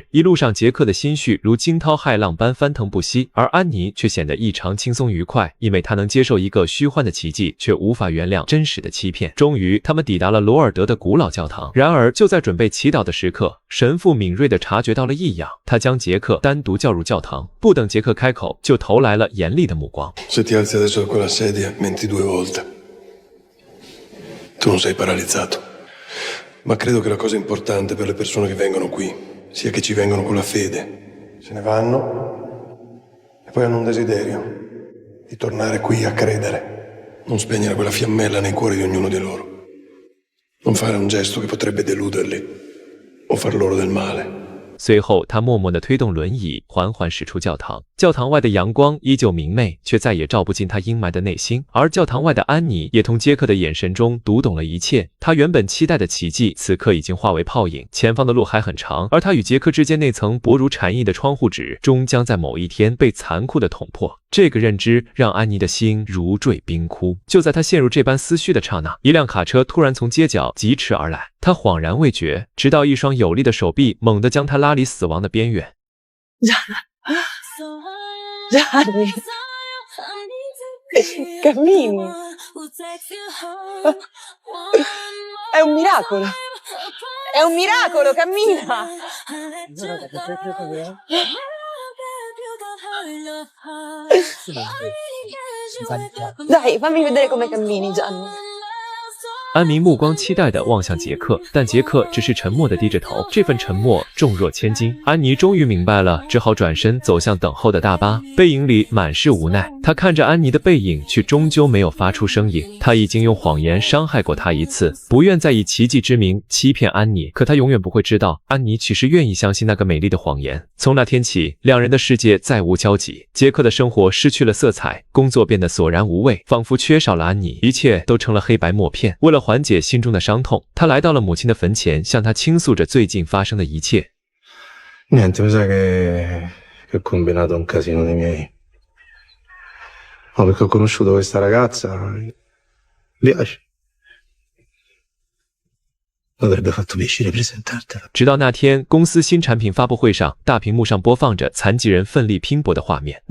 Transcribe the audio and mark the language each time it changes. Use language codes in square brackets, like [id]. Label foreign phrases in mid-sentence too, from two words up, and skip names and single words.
[zh] 一路上，杰克的心绪如惊涛骇浪般翻腾不息，而安妮却显得异常轻松愉快，因为她能接受一个虚幻的奇迹，却无法原谅真实的欺骗。终于，他们抵达了罗尔德的古老教堂。然而，就在准备祈祷的时刻，神父敏锐地察觉到了异样，他将杰克单独叫入教堂，不等杰克开口，就投来了严厉的目光。 [it] Se ti alzi adesso da quella sedia, menti 2 volte. Tu non sei paralizzato, ma credo che la cosa importante per le persone che vengono qui sia che ci vengono con la fede. Se ne vanno e poi hanno un desiderio di tornare qui a credere, non spegnere quella fiammella nei cuori di ognuno di loro. Non fare un gesto che potrebbe deluderli o far loro del male. [zh] 随后，他默默地推动轮椅，缓缓驶出教堂。教堂外的阳光依旧明媚，却再也照不进他阴霾的内心。而教堂外的安妮也从杰克的眼神中读懂了一切。他原本期待的奇迹，此刻已经化为泡影。前方的路还很长，而他与杰克之间那层薄如蝉翼的窗户纸，终将在某一天被残酷地捅破。这个认知让安妮的心如坠冰窟。就在她陷入这般思绪的刹那，一辆卡车突然从街角疾驰而来。她恍然未觉，直到一双有力的手臂猛地将她拉离死亡的边缘。 [it] Gianni, cammini. È un miracolo. È un miracolo, cammina. Dai, fammi vedere come cammini, Gianni. [zh] 安妮目光期待地望向杰克，但杰克只是沉默地低着头，这份沉默重若千斤。安妮终于明白了，只好转身走向等候的大巴，背影里满是无奈。她看着安妮的背影，却终究没有发出声音。他已经用谎言伤害过她一次，不愿再以奇迹之名欺骗安妮，可他永远不会知道，安妮其实愿意相信那个美丽的谎言。从那天起，两人的世界再无交集。杰克的生活失去了色彩，工作变得索然无味，仿佛缺少了安妮，一切都成了黑白默片。为了缓解心中的伤痛，他来到了母亲的坟前，向她倾诉着最近发生的一切。 [it] Niente, mi sa che ho combinato un casino dei miei. No, perché ho conosciuto questa ragazza. Mi piace. Avrebbe fatto piacere presentartela. [zh] 直到那天，公司新产品发布会上，大屏幕上播放着残疾人奋力拼搏的画面。